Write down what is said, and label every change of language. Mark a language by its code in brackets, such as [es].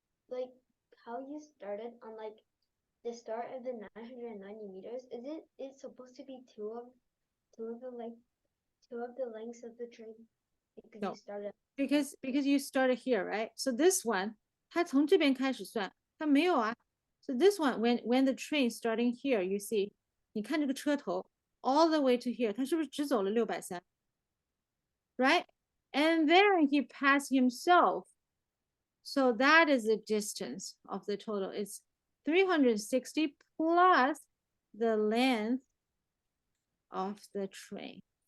[en] Like how you started on like the start of the 990 meters, is it's supposed to be two of the lengths of the train? Because No. you started Because you started here, right? So this one, [zh] 它从这边开始算，它没有啊。 [en] So this one, when the train starting here, you see, [zh] 你看这个车头 [en] all the way to here, [zh] 它是不是只走了630 [en] right? And then he passed himself. So that is the distance of the total. It's 360 plus the length of the train.